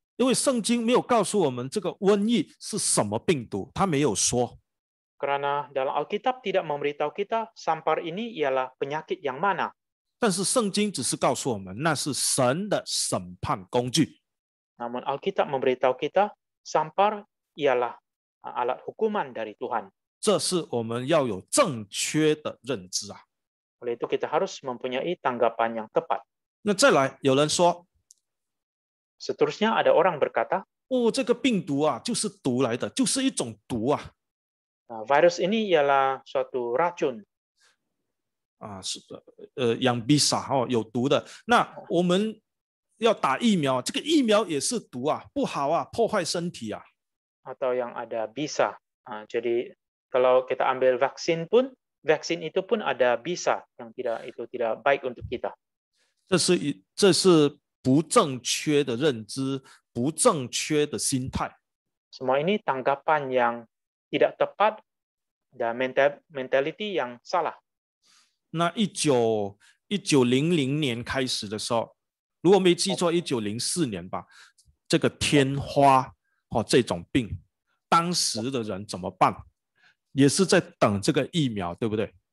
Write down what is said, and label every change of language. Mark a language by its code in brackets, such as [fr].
[zh] 因为圣经没有告诉我们这个瘟疫是什么病毒，它没有说。 [ms] Karena dalam Alkitab tidak memberitahu kita sampar ini ialah penyakit yang mana. [zh] 但是圣经只是告诉我们，那是神的审判工具。 [ms] Namun Alkitab memberitahu kita sampar ialah alat hukuman dari Tuhan. [zh] 这是我们要有正确的认知啊。 [ms] Oleh itu kita harus mempunyai tanggapan yang tepat. [zh] 那再来，有人说， [ms] Seterusnya ada orang berkata, [zh] 这个病毒就是毒来的，就是一种毒啊。 [ms] virus ini ialah suatu racun. [zh] 是养bisa有毒的。那我们要打疫苗，这个疫苗也是毒啊，不好啊，破坏身体啊。 [ms] Atau yang ada bisa. Jadi kalau kita ambil vaksin pun, vaksin itu pun ada bisa yang tidak baik untuk kita. [zh] 这是不正确的认知，不正确的心态。 [ms] Semua ini tanggapan yang tidak tepat dan mentality yang salah. [zh] 那1900年开始的时候，如果没记错，1904年吧，这个天花这种病，当时的人怎么办？也是在等这个疫苗，对不对？